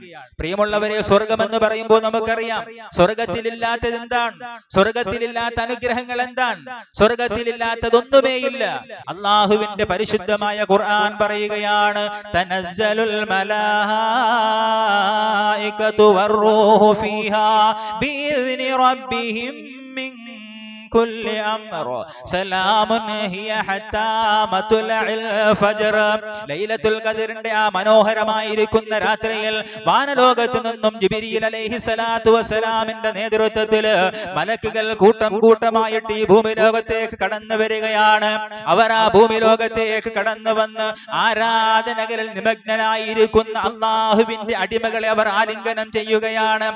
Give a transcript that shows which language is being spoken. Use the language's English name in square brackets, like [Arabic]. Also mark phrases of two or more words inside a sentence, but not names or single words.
[Malayalam] പ്രിയമുള്ളവരെ, സ്വർഗം എന്ന് പറയുമ്പോൾ നമുക്കറിയാം സ്വർഗത്തിലില്ലാത്തത് എന്താണ്? സ്വർഗത്തിലില്ലാത്ത അനുഗ്രഹങ്ങൾ എന്താണ്? സ്വർഗത്തിലില്ലാത്തതൊന്നുമേയില്ല. അള്ളാഹുവിന്റെ പരിശുദ്ധമായ ഖുർആൻ പറയുകയാണ്, [Arabic] تنزل الملائكة والروح فيها بإذن ربهم من كل أمر سلام هي حتى مطلع الفجر. [Malayalam] ലൈലത്തുൽ ഖദറിന്റെ ആ മനോഹരമായിരിക്കുന്ന രാത്രിയിൽ വാനലോകത്തു നിന്നും ജിബ്രീൽ [Arabic] عليه الصلاة والسلام [Malayalam] നേതൃത്വത്തിൽ മലക്കുകൾ കൂട്ടം കൂട്ടമായിട്ട് ഈ ഭൂമി ലോകത്തേക്ക് കടന്നു വരികയാണ്. അവർ ആ ഭൂമി ലോകത്തേക്ക് കടന്നു വന്ന് ആരാധനകളിൽ നിമഗ്നനായിരിക്കുന്ന അള്ളാഹുവിന്റെ അടിമകളെ അവർ ആലിംഗനം ചെയ്യുകയാണ്.